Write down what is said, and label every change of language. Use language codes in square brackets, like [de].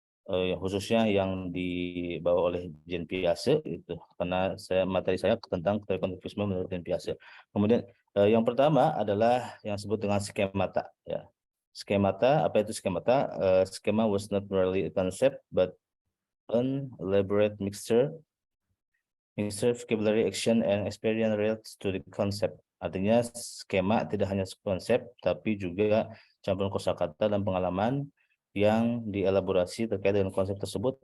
[id] Khususnya yang dibawa oleh Jean Piaget itu, karena materi saya tentang teori konstruktivisme menurut Jean Piaget. Kemudian yang pertama adalah yang disebut dengan skemata ya. Skemata, apa itu skemata? [en] Schema was not merely a concept but an elaborate mixture vocabulary, action and experience related to the concept. [id] Artinya skema tidak hanya konsep tapi juga campuran kosakata dan pengalaman yang dielaborasi terkait dengan konsep tersebut.